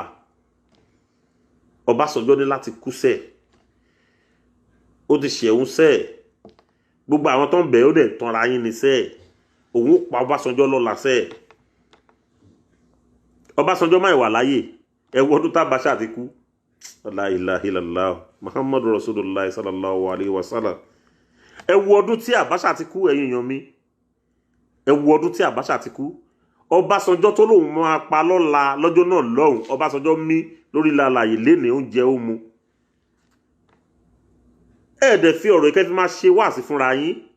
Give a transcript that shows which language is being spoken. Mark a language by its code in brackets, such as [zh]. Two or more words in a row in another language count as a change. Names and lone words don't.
[yo] Ọbásanjọ́ ní láti kú sẹ́ẹ̀. Ó ti ṣẹ̀hún sẹ́ẹ̀. Gbogbo àwọn tó ń bẹ̀ ó dẹ̀ tanra yín ní sẹ́ẹ̀. Òun ó pa Ọbásanjọ́ lọ́la sẹ́ẹ̀. Ọbásanjọ́ máa wà láyé. Ẹ wo ọdún tá Abacha ti kú. [ar] لا إله إلا الله محمد رسول الله صلى الله عليه وسلم. [yo] Ẹ wo ọdún tí Abacha ti kú ẹ̀yin èèyàn mi. Ẹ wo ọdún tí Abacha ti kú. Ọbásanjọ́ tó lóun máa pa lọ́la lọ́jọ́ náà lọ́hùn. Ọbásanjọ́ mí lórí lálàyé lénìí oúnjẹ ó mu. Ẹ̀ẹ́dẹ̀ fi ọ̀rọ̀ ìkẹ́ fi máa ṣe wáàsí fúnra yín.